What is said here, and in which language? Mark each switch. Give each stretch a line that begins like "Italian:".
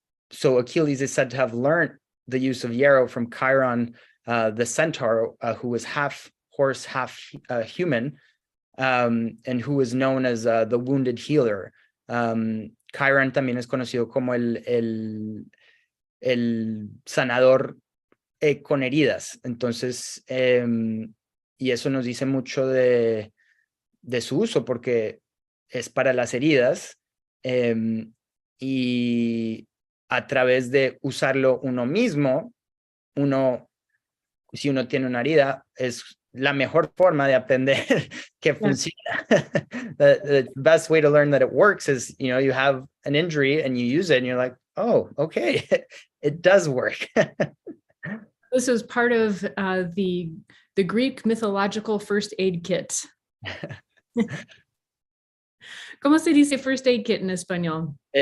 English: So Achilles is said to have learned the use of Yarrow from Chiron, the centaur, who was half horse, half human, and who is known as the wounded healer.
Spanish: Chiron también es conocido como el sanador con heridas. Entonces, y eso nos dice mucho de su uso, porque es para las heridas, y a través de usarlo uno mismo, si uno tiene una herida, es la mejor forma de aprender que funciona.
English: The best way to learn that it works is, you have an injury and you use it and you're like, oh, okay, it does work. This is part of the Greek mythological first aid kit.
Spanish: ¿Cómo se dice first aid kit en español?